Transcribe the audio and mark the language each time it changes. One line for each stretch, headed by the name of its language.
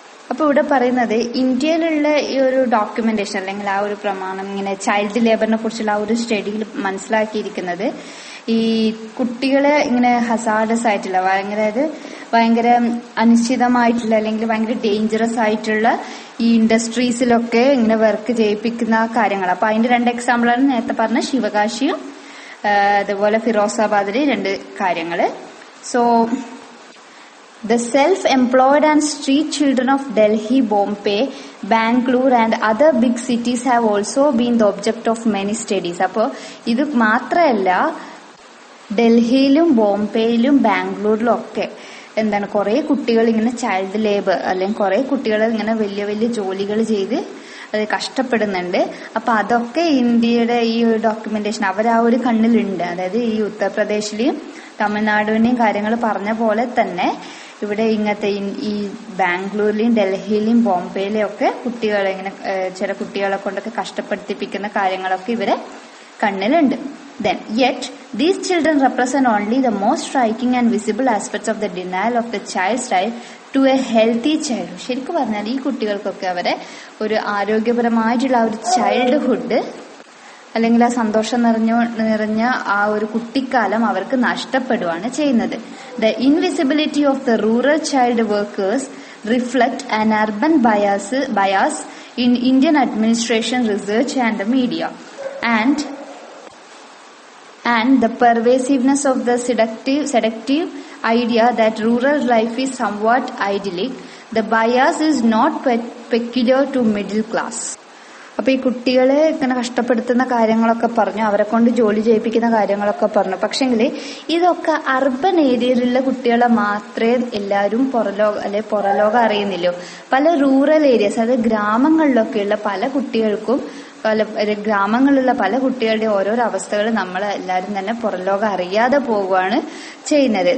Malayalam: അപ്പൊ ഇവിടെ പറയുന്നത് ഇന്ത്യയിലുള്ള ഈ ഒരു ഡോക്യുമെന്റേഷൻ അല്ലെങ്കിൽ ആ ഒരു പ്രമാണം ഇങ്ങനെ ചൈൽഡ് ലേബറിനെ കുറിച്ചുള്ള ആ ഒരു സ്റ്റഡിയിൽ മനസ്സിലാക്കിയിരിക്കുന്നത്, ഈ കുട്ടികളെ ഇങ്ങനെ ഹസാർഡസ് ആയിട്ടുള്ള ഭയങ്കര അനിശ്ചിതമായിട്ടുള്ള അല്ലെങ്കിൽ ഭയങ്കര ഡേഞ്ചറസ് ആയിട്ടുള്ള ഈ ഇൻഡസ്ട്രീസിലൊക്കെ ഇങ്ങനെ വർക്ക് ചെയ്യിപ്പിക്കുന്ന കാര്യങ്ങൾ. അപ്പൊ അതിന്റെ രണ്ട് എക്സാമ്പിളാണ് നേരത്തെ പറഞ്ഞ ശിവകാശിയും അതുപോലെ ഫിറോസാബാദിലെ രണ്ട് കാര്യങ്ങള്.
English: So the self-employed and street children of Delhi, Bombay, Bangalore and other big cities have also been the object of many studies.
Malayalam: അപ്പോൾ ഇത് മാത്രമല്ല, ഡൽഹിയിലും ബോംബെയിലും ബാംഗ്ലൂരിലും ഒക്കെ കുറെ കുട്ടികൾ ഇങ്ങനെ ചൈൽഡ് ലേബർ അല്ലെങ്കിൽ കുറെ കുട്ടികൾ ഇങ്ങനെ വലിയ വലിയ ജോലികൾ ചെയ്ത് അത് കഷ്ടപ്പെടുന്നുണ്ട്. അപ്പൊ അതൊക്കെ ഇന്ത്യയുടെ ഈ ഒരു ഡോക്യുമെന്റേഷൻ അവർ ആ ഒരു കണ്ണിലുണ്ട്. അതായത് ഈ ഉത്തർപ്രദേശിലെയും തമിഴ്നാടിന്റെയും കാര്യങ്ങൾ പറഞ്ഞ പോലെ തന്നെ ഇവിടെ ഇങ്ങനത്തെ ഈ ബാംഗ്ലൂരിലെയും ഡൽഹിയിലെയും ബോംബെയിലെയും ഒക്കെ കുട്ടികളെ ഇങ്ങനെ ചില കുട്ടികളെ കൊണ്ടൊക്കെ കഷ്ടപ്പെടുത്തിപ്പിക്കുന്ന കാര്യങ്ങളൊക്കെ ഇവരെ കണ്ണിലുണ്ട്.
English: Then, yet These children represent only the most striking and visible aspects of the denial of the child's right to a healthy childhood.
Malayalam: ശരിക്കും പറഞ്ഞാൽ ഈ കുട്ടികൾക്കൊക്കെ അവരെ ഒരു ആരോഗ്യപരമായിട്ടുള്ള ഒരു ചൈൽഡ്ഹുഡ് അല്ലെങ്കിൽ ആ സന്തോഷം നിറഞ്ഞ ആ ഒരു കുട്ടിക്കാലം അവർക്ക് നഷ്ടപ്പെടുകയാണ് ചെയ്യുന്നത്.
English: The invisibility of the rural child workers reflect an urban bias in Indian administration, research and the media, and the pervasiveness of the seductive idea that rural life is somewhat idyllic. The bias is not peculiar to middle class.
Malayalam: അപ്പൊ ഈ കുട്ടികളെ ഇങ്ങനെ കഷ്ടപ്പെടുത്തുന്ന കാര്യങ്ങളൊക്കെ പറഞ്ഞു, അവരെ കൊണ്ട് ജോലി ചെയ്യിപ്പിക്കുന്ന കാര്യങ്ങളൊക്കെ പറഞ്ഞു. പക്ഷെങ്കിൽ ഇതൊക്കെ അർബൻ ഏരിയയിലുള്ള കുട്ടികളെ മാത്രമേ എല്ലാവരും പുറലോകം അറിയുന്നില്ലോ. പല റൂറൽ ഏരിയസ്, അതായത് ഗ്രാമങ്ങളിലൊക്കെയുള്ള പല കുട്ടികൾക്കും ഗ്രാമങ്ങളിലുള്ള പല കുട്ടികളുടെ ഓരോരോ അവസ്ഥകൾ നമ്മൾ എല്ലാവരും തന്നെ പുറലോകം അറിയാതെ പോവുകയാണ് ചെയ്യുന്നത്.